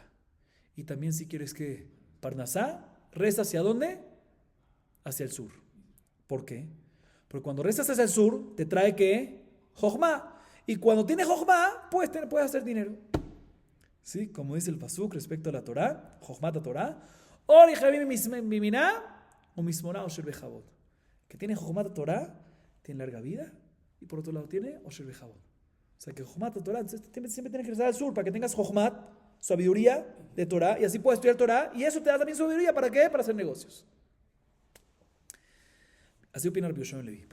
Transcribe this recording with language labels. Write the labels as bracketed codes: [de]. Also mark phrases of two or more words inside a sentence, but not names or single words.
[es] Y también si quieres que Parnasá, reza ¿hacia dónde? Hacia el sur. ¿Por qué? Porque cuando rezas hacia el sur, te trae ¿qué? Jochma. Y cuando tienes jochma, puedes hacer dinero. ¿Sí? Como dice el pasuk respecto a la Torah, [he] חכמת תורה, אורך ימים בימינה בשמאלה עושר בכבוד. [es] Que tiene [he] חכמת תורה, [es] tiene larga vida, y por otro lado tiene [he] עושר בכבוד. [es] O sea que [he] חכמת תורה, [es] siempre tienes que rezar al sur para que tengas jochmat, sabiduría de Torah, y así puedes estudiar Torah, y eso te da también sabiduría. ¿Para qué? Para hacer negocios. Así opina Rabbi Yoshua ben Levi.